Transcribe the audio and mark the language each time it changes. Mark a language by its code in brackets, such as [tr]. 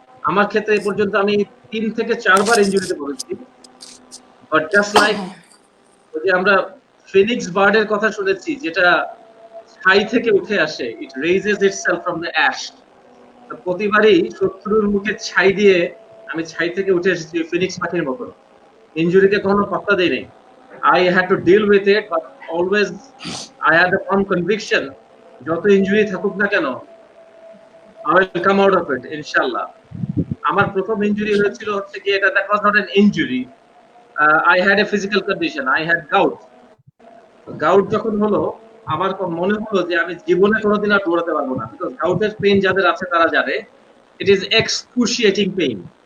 [bn] আমার ক্ষেত্রে এই পর্যন্ত আমি 3 থেকে 4 বার ইনজুরিতে পড়েছি, বাট জাস্ট লাইক ওই যে আমরা ফিনিক্স বার্ডের কথা শুনেছি, যেটা ছাই থেকে উঠে আসে, [en] It raises itself from the ash. [bn] প্রতিবারই শত্রুর মুখে ছাই দিয়ে আমি ছাই থেকে উঠে এসেছি ফিনিক্স পাখির মতো। ইনজুরিকে কোনো পাত্তা দেই নাই। [en] I had to deal with it, but always I had a firm conviction, [bn] যত ইনজুরি থাকুক না কেন, [en] I will come out of it, ইনশাআল্লাহ। [bn] আমার প্রথম ইনজুরি হয়েছিল হচ্ছে কি, এটা [en] that was not an injury, I had a physical condition, I had gout। [bn] Gout যখন হলো, আমার মনে হলো যে আমি জীবনে কোনোদিন আর দৌড়াতে পারবো না, বিকজ গাউটের পেইন যাদের আছে তারা জানে, [en] It is excruciating pain.